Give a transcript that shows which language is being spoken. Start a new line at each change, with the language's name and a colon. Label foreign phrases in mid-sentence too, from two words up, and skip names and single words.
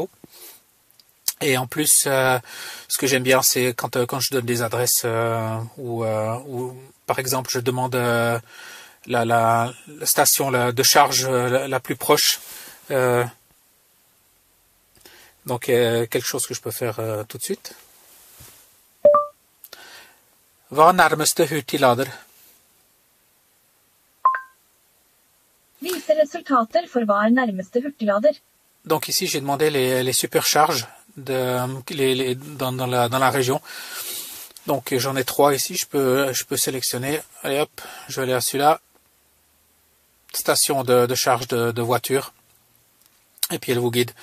French: Et en plus, ce que j'aime bien, c'est quand je donne des adresses où par exemple, je demande la station de charge la plus proche. Donc, quelque chose que je peux faire tout de suite.
Norwegian: Hva er nærmeste hurtiglader? Vise resultater for hva er nærmeste hurtiglader.
French: Donc ici, j'ai demandé les supercharges dans la région. Donc j'en ai 3 ici, je peux sélectionner. Allez hop, je vais aller à celui-là. Station de charge de voiture. Et puis elle vous guide.